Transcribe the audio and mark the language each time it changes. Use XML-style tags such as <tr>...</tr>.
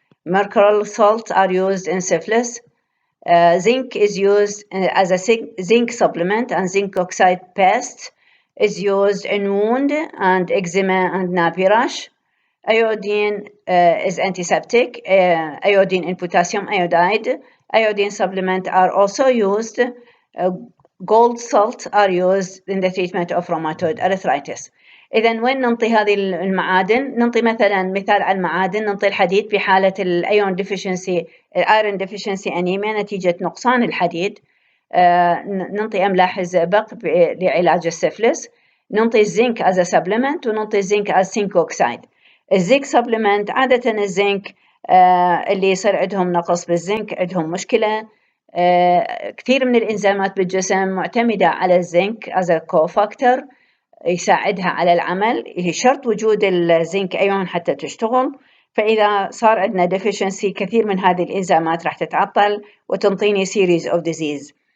<en>Mercurochrome salts are used in syphilis. Zinc is used as a zinc supplement, and zinc oxide paste is used in wound and eczema and nappy rash. Iodine is antiseptic. Iodine in potassium iodide. Iodine supplements are also used. Gold salt are used in the treatment of rheumatoid arthritis.</en> <ar>إذا وين ننطي هذه المعادن؟ ننطي مثلا مثال على المعادن، ننطي الحديد في حالة الأيون ديفيشنسي، الأيرون ديفيشنسي أنيميا نتيجة نقصان الحديد. ننطي أملاح الزئبق لعلاج السفلس. ننطي الزنك</ar> <en>as a supplement،</en> <ar>وننطي الزنك</ar> <en>as zinc oxide.</en> <ar>الزنك supplement عادة الزنك اللي يصير عندهم نقص بالزنك، عندهم مشكلة. كثير من الإنزيمات بالجسم معتمدة على الزنك</ar> <en>as a cofactor</en> <ar>يساعدها على العمل. شرط وجود الزنك أيون حتى تشتغل. فإذا صار عندنا deficiency كثير من هذه الإنزيمات راح تتعطل وتنطيني</ar> <en>series of disease.</en>